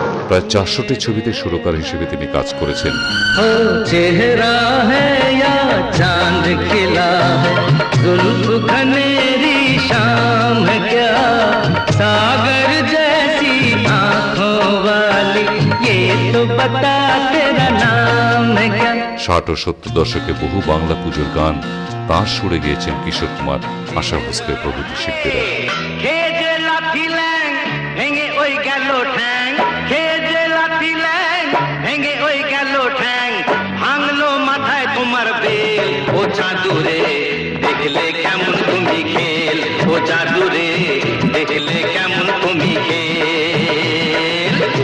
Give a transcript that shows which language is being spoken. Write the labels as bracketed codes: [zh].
[bn] প্রায় 400টি ছবিতে সুরকার হিসেবে তিনি কাজ করেছেন। [hi] हो चेहरा है या चांद खिला है, जुल्फ घनेरी शाम है क्या, सागर जैसी आंखों वाली, ये तो बता तेरा नाम है क्या। [bn] 60 ও 70 দশকে বহু বাংলা পুজোর গান তাঁর সুরে গেয়েছেন কিশোর কুমার, আশা ভোসলে প্রভৃতি শিল্পীরা। খেজে লাথি ল্যাং ভেঙে ওই গেল ঠ্যাং, খেজে লাথি ল্যাং ভেঙে ওই গেল ঠ্যাং, ভাঙলো মাথায় তোমার বেল, ও জাদুরে দেখলে কেমন তুমি খেল, ও জাদুরে দেখলে কেমন তুমি খেল।